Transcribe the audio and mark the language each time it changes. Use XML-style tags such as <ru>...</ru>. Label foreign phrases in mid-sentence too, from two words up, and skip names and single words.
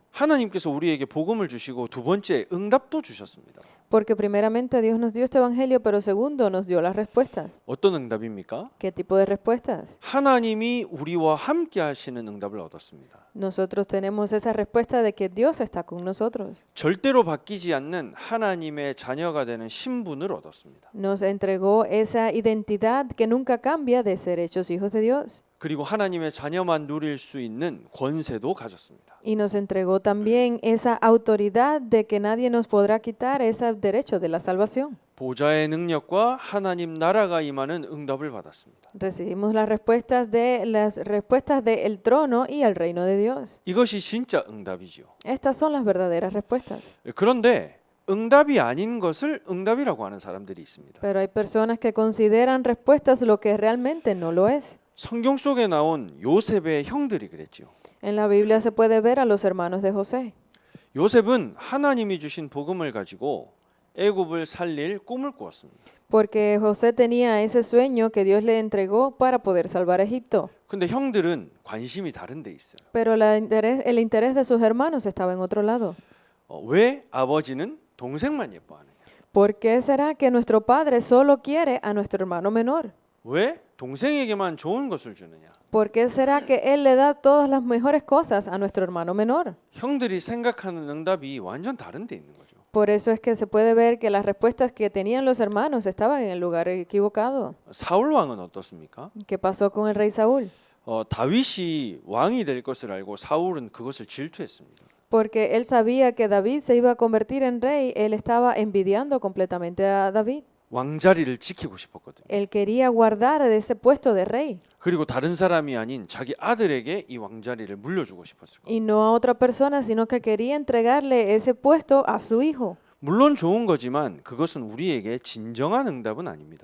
<ko>하나님께서 우리에게 복음을 주시고 두 번째 응답도 주셨습니다.</ko> <es>Porque primeramente Dios nos dio este Evangelio, pero segundo nos dio las respuestas.</es> <ko>어떤 응답입니까?</ko> <es>¿Qué tipo de respuestas?</es> <ko>하나님이 우리와 함께 하시는 응답을 얻었습니다.</ko> <es>Nosotros tenemos esa respuesta de que Dios está con nosotros.</es> <ko>절대로 바뀌지 않는 하나님의 자녀가 되는 신분을 얻었습니다.</ko> <es>Nos entregó esa identidad que nunca cambia de ser hechos hijos de Dios.</es> <ko>그리고 하나님의 자녀만 누릴 수 있는 권세도 가졌습니다.</ko> <es>Y nos entregó también esa autoridad de que nadie nos podrá quitar ese derecho de la salvación.</es> <ko>보좌의 능력과 하나님 나라가 임하는 응답을 받았습니다.</ko> <es>Recibimos las respuestas del trono y el reino de Dios.</es> <ko>이것이 진짜 응답이죠.</ko> <es>Estas son las verdaderas respuestas.</es> <ko>그런데 응답이 아닌 것을 응답이라고 하는 사람들이 있습니다.</ko> <es>Pero hay personas que consideran respuestas lo que realmente no lo es.</es> <ko>성경 속에 나온 요셉의 형들이 그랬죠.</ko> <es>En la Biblia se puede ver a los hermanos de José.</es> <ko>요셉은 하나님이 주신 복음을 가지고 애굽을 살릴 꿈을 꾸었습니다.</ko> <es>Porque José tenía ese sueño que Dios le entregó para poder salvar a Egipto.</es> <ko>근데 형들은 관심이 da른 데 있어요.</ko> <es>Pero el interés de sus hermanos estaba en otro lado.</es> <ko>왜 아버지는 동생만 예뻐하느냐?</ko> <es>¿Por qué será que nuestro padre solo quiere a nuestro hermano menor?</es> <ko>왜 동생에게만 좋은 것을 주느냐?</ko> <es>¿Por qué será que él le da todas las mejores cosas a nuestro hermano menor?</es> <ko>형들이 생각하는 응답이 완전 다른 데 있는 거죠.</ko> <es>Por eso es que se puede ver que las respuestas que tenían los hermanos estaban en el lugar equivocado.</es> <ko>사울 왕은 어떻습니까?</ko> <es>¿Qué pasó con el rey Saúl?</es> <ko>다윗이 왕이 될 것을 알고 사울은 그것을 질투했습니다.</ko> <es>Porque él sabía que David se iba a convertir en rey, él estaba envidiando completamente a David.</es> <ko>왕자리를 지키고 싶었거든요.</ko> <es>Él quería guardar de ese puesto de rey</es> <ko>그리고 다른 사람이 아닌 자기 아들에게 이 왕자리를 물려주고 싶었을 거예요.</ko> <es>y no a otra persona, sino que quería entregarle ese puesto a su hijo.</es> <ko>물론 좋은 거지만 그것은 우리에게 진정한 응답은 아닙니다.</ko>